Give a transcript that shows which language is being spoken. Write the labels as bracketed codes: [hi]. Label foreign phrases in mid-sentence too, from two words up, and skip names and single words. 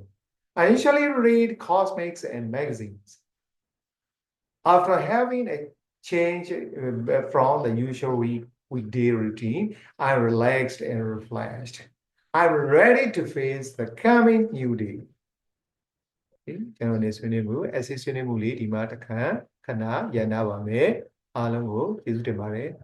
[en] I usually read cosmics and magazines. After having a change from the usual weekday routine, I'm relaxed and refreshed. I'm ready to face the coming new day. [my] ကျွန်တော်နေဆွေးနွေးမှု essay ဆွေးနွေးမှုလေးဒီမှာတစ်ခါခဏရန်နာပါမယ်အားလုံးကိုကျေးဇူးတင်ပါတယ်